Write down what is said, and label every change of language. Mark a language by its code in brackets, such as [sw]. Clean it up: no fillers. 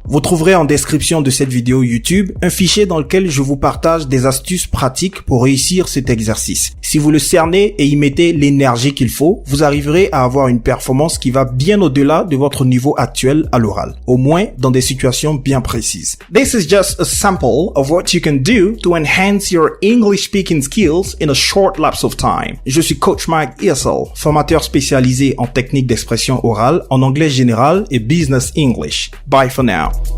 [fr] Vous trouverez en description de cette vidéo YouTube un fichier dans lequel je vous partage des astuces pratiques pour réussir cet exercice. Si vous le cernez et y mettez l'énergie qu'il faut, vous arriverez à avoir une performance qui va bien au-delà de votre niveau actuel à l'oral, au moins dans des situations bien précises. [en] This is just a sample of what you can do to enhance your English speaking skills in a short lapse of time. [fr] Je suis Coach Mike ESL, formateur spécialisé en techniques d'expression orale, en anglais général et business English. [en] Bye for now.